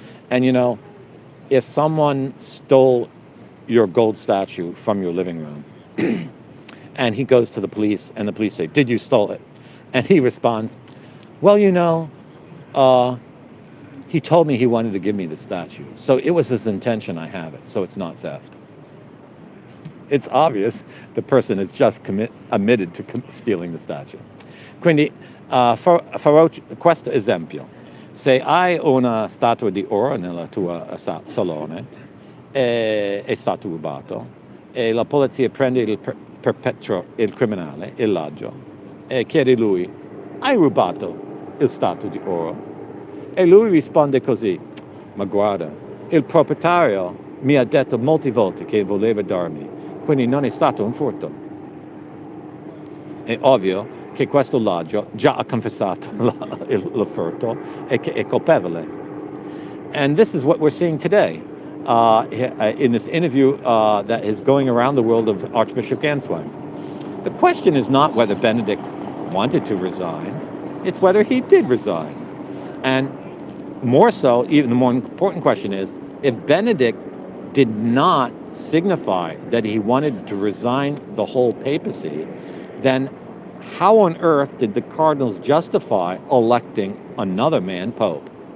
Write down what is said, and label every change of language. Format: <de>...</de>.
<en>And you know, if someone stole your gold statue from your living room, and he goes to the police, and the police say, "Did you steal it?" And he responds, "Well, you know, he told me he wanted to give me the statue. So it was his intention I have it, so it's not theft." It's obvious the person has just admitted to stealing the statue.</en> <it>Quindi, farò questo esempio. Se hai una statua di oro nella tua salone, è stato rubato, e la polizia prende il criminale, il ladro, e chiede lui, "Hai rubato il statua di oro?" E lui risponde così, "Ma guarda, il proprietario mi ha detto molte volte che voleva darmi, quindi non è stato un furto." È ovvio che questo ladro già ha confessato il furto e che è colpevole.</it> <en>And this is what we're seeing today in this interview that is going around the world of Archbishop Genswein. The question is not whether Benedict wanted to resign, it's whether he did resign. And more so, even the more important question is, if Benedict did not signify that he wanted to resign the whole papacy, then how on earth did the cardinals justify electing another man pope?</en>